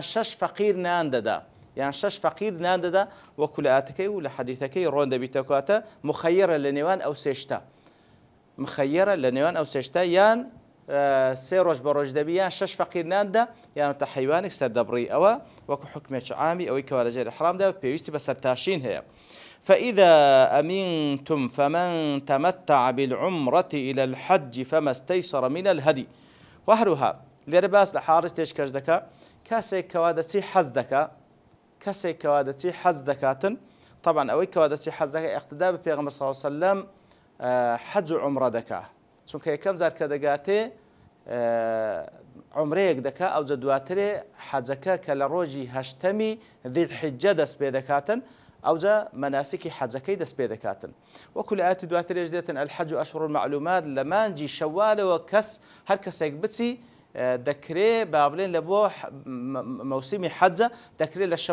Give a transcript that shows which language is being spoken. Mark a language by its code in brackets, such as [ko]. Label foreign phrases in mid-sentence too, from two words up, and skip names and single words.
[ckb] 6 فەقیر نان دەدا یان 6 فەقیر نان دەدا وەکو لە ئاتەکەی و لە حەدیثەکەی ڕۆن دەبیتە کاتە مخەیرە لە نێوان ئەو سێشتە مخەیرە لە نێوان ئەو سێشتە یان 3 ڕۆژ بە ڕۆژ دەبی یان 6 فەقیر ناندا یانتە حیوانێک سەر دەبڕی ئەوە وەکو حکمێکی عامی ئەوەی کەوا لە ژێر ئیحرامدا پێویستی بە سەرتاشین هەیە [ar] فإذا أمنتم فمن تمتع بالعمرة إلى الحج فما استيسر من الهدي [ckb] وهروها لێرە باس لە حاڵەتێش کەش دەکا کەسێک کەوا دەچی حەز دەکا کەسێک کەوا دەچی حەز دەکاتن طبعا ئەوەی کەوا دەچی حەز دەکا اقتدا بە پێغەمبەر [ar] صلی الله عليه وسلم [ckb] حەج و عومرە دەکا چونکە یەکەم جار کە دەگاتێ عمرەیەک دەکا ئەو جە دواترێ حەجەکە کە لە ڕۆژی هەشتەمی ذیلحیجە دەست پێ دەکاتن ئەوجا مەناسکی حەجەکەی دەست پێ دەکاتن وەکو لە ئاەتی دواترێش دێتن [ar] الحەج ئەشهور المعلومات [ckb] لە مانجی شەوالەوە کەس هەر کەسێک بچی دەکرێ با بڵێن لە بۆ مەوسیمی حەجە دەکرێت لە